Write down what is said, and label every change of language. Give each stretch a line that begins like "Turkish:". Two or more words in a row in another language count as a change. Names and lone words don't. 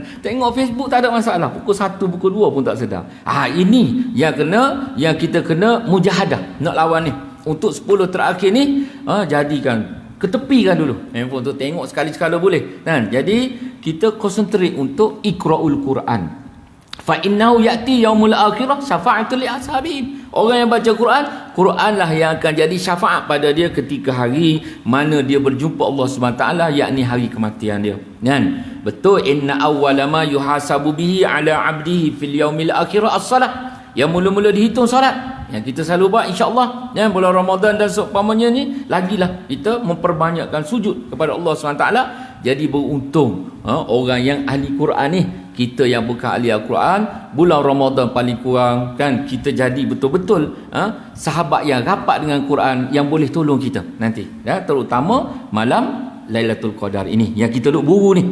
Malay: Tengok Facebook tak ada masalah, pukul 1 pukul 2 pun tak sedar. Ini yang kita kena mujahadah nak lawan ni. Untuk 10 terakhir ni jadikan, ketepikan dulu handphone tu, tengok sekali-sekala boleh kan. Jadi kita konsentrate untuk
Arabic: إقراء القرآن. فإنه يأتي يوم الآخرة شفاعة لأصحابهم.
Malay: Orang yang baca Quran lah yang akan jadi syafaat pada dia ketika hari mana dia berjumpa Allah SWT, yakni hari kematian dia kan. Betul,
Arabic: إن أول ما يحاسب به على عبده في اليوم الآخرة الصلاة.
Malay: Yang mula-mula dihitung solat yang kita selalu buat insya-Allah ya, bulan Ramadan dan seumpamanya ni, lagilah kita memperbanyakkan sujud kepada Allah SWT. Jadi beruntung orang yang ahli Quran ni. Kita yang bukan ahli Al-Quran, bulan Ramadan paling kurang kan, kita jadi betul-betul sahabat yang rapat dengan Quran, yang boleh tolong kita nanti ya, terutama malam Lailatul Qadar ini yang kita duk buru ni.